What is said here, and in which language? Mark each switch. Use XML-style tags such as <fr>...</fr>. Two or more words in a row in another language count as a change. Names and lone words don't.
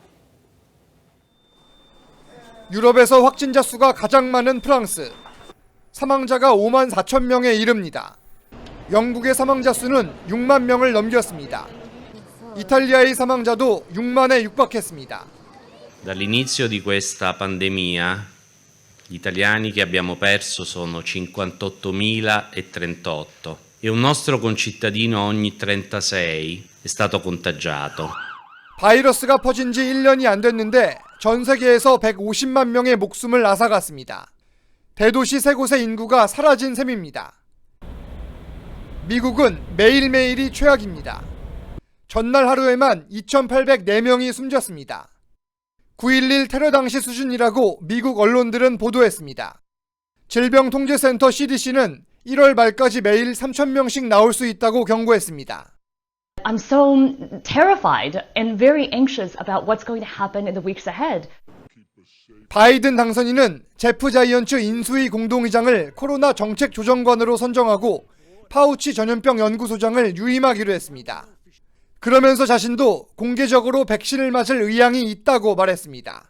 <ko>유럽에서 확진자 수가 가장 많은 프랑스. 사망자가 5만 4천 명에 이릅니다. 영국의 사망자 수는 6만 명을 넘겼습니다. 이탈리아의 사망자도 6만에 육박했습니다.</ko> <it>Dall'inizio di questa pandemia, gli italiani che abbiamo perso sono 58.038 e un nostro concittadino ogni 36 è stato contagiato.</it> <ko>바이러스가 퍼진 지 1년이 안 됐는데 전 세계에서 150만 명의 목숨을 앗아갔습니다. 대도시 세 곳의 인구가 사라진 셈입니다. 미국은 매일매일이 최악입니다. 전날 하루에만 2,804명이 숨졌습니다. 9.11 테러 당시 수준이라고 미국 언론들은 보도했습니다. 질병통제센터 CDC는 1월 말까지 매일 3,000명씩 나올 수 있다고 경고했습니다.</ko> <en>I'm so terrified and very anxious about what's going to happen in the weeks ahead.</en> <ko>바이든 당선인은 제프 자이언츠 인수위 공동의장을 코로나 정책조정관으로 선정하고 파우치 전염병 연구소장을 유임하기로 했습니다. 그러면서 자신도 공개적으로 백신을 맞을 의향이 있다고 말했습니다.</ko>